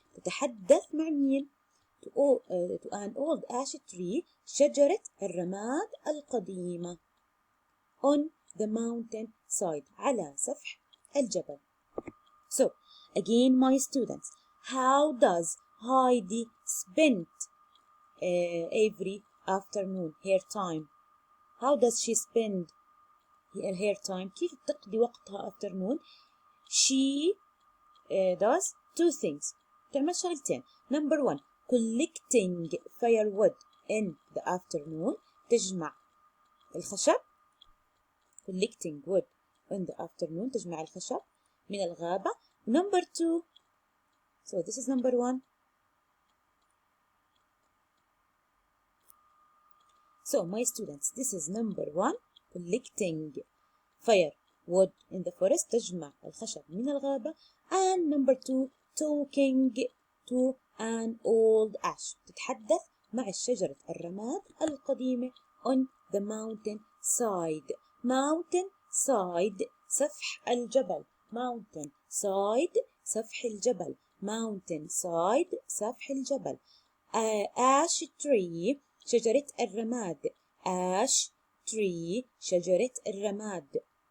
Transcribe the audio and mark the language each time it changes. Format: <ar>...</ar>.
<ar>تتحدث مع مين؟</ar> <en>to an old ash tree</en> <ar>شجرة الرماد القديمة</ar> <en>on the mountain side</en> <ar>على سفح الجبل.</ar> <en>So again my students, how does Heidi spend every afternoon her time? How does she spend her time?</en> <ar>كيف تقضي وقتها afternoon?</ar> <en>She does 2 things.</en> <ar>تعمل شغلتين.</ar> <en>Number 1, collecting firewood in the afternoon.</en> <ar>تجمع الخشب.</ar> <en>collecting wood in the afternoon.</en> <ar>تجمع الخشب من الغابة.</ar> <en>Number 2, so this is number 1. So my students, this is number 1, collecting firewood in the forest.</en> <ar>تجمع الخشب من الغابة.</ar> <en>And number 2, talking to an old ash.</en> <ar>تتحدث مع شجرة الرماد القديمة</ar> <en>on the mountain side.</en> <ar>mountain side سفح الجبل. mountain side سفح الجبل. mountain side سفح الجبل. ash tree شجرة الرماد. ash tree شجرة الرماد.</ar>